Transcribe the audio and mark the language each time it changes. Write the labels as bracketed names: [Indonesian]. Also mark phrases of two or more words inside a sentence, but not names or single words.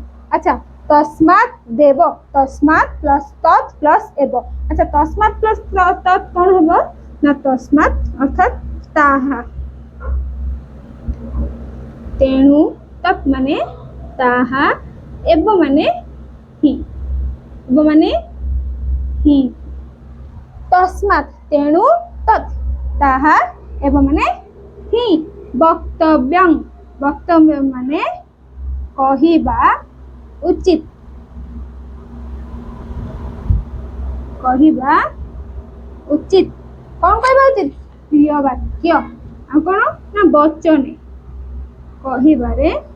[Odia] अच्छा, [Sanskrit] तस्मात् देव तस्मात् प्लस तत् प्लस एव। [Odia] अच्छा, [Sanskrit] तस्मात् प्लस तत् [Odia] କୋଣ ହବ ନା ତସ୍ମାତ୍ ଅର୍ଥାତ ତାହା ତେଣୁ ତତ୍ ମାନେ ତାହା ଏବ ମାନେ ହିଁ ତସ୍ମାତ୍ ତେଣୁ ତତ୍ ତାହା ଏବ ମାନେ ହିଁ। ବକ୍ତବ୍ୟଂ ମାନେ କହିବା ଉଚିତ କଉଣ କହିବା ଉଚିତ ପ୍ରିୟ ବାକ୍ୟ ଆ କୋଣ ନା ବଚନେ କହିବାରେ